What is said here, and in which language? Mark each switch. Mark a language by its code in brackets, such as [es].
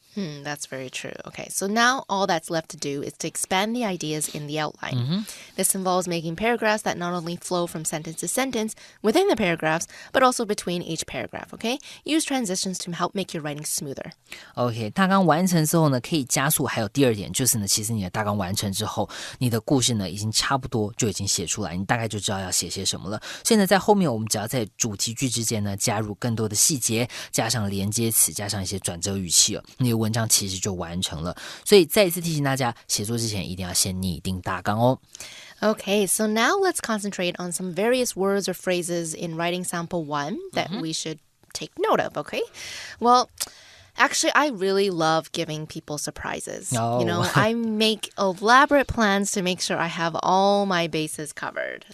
[en] That's very true. Okay, so now all that's left to do is to expand the ideas in the outline. This involves making paragraphs that not only flow from sentence to sentence within the paragraphs, but also between each paragraph, okay? Use transitions to help make your writing smoother. [zh] OK， 大纲完成之后呢，可以加速。还有第二点就是呢，其实你的大纲完成之后，你的故事呢已经差不多就已经写出来，你大概就知道要写些什么了。所以呢，在后面我们只要在主题句之间呢加入更多的细节，加上连接词，加上一些转折语气哦，你的文章其实就完成了。所以再一次提醒大家，写作之前一定要先拟定大纲哦。 [en] Okay, so now let's concentrate on some various words or phrases in writing sample 1 that we should take note of, okay? Well,actually, I really love giving people surprises. Oh. You know, I make elaborate plans to make sure I have all my bases covered.